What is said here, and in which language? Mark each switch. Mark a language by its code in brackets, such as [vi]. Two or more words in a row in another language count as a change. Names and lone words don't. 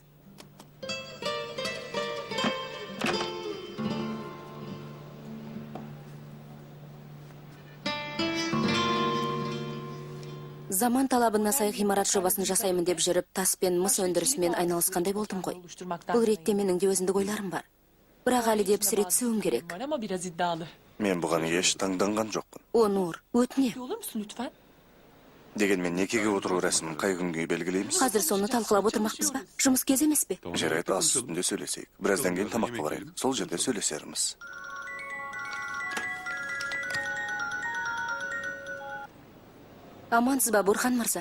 [kk] Заман талабына сай ғимарат жобасын жасаймын деп жүріп, тас пен мыс өндірісімен айналысқандай болдым ғой. Бұл ретте менің де өзіндік ойларым бар. Бірақ әлі де пісіре түсуім керек. [tr] Ama biraz iddialı. [kk] Мен бұған еш таңданған жоқпын. О, Нұр, өтіне. [tr] Olur musun lütfen? [kk] Дегенмен некеге отыру рәсімін қай күнге белгілейміз? Қазір соны талқылап отырмақпыз ба? Жұмыс кез емес пе? Жарайды, ас үстінде сөйлесейік. Біраздан кейін тамаққа барайық. Сол жерде сөйлесерміз. Амансыз ба, Бурхан мырза?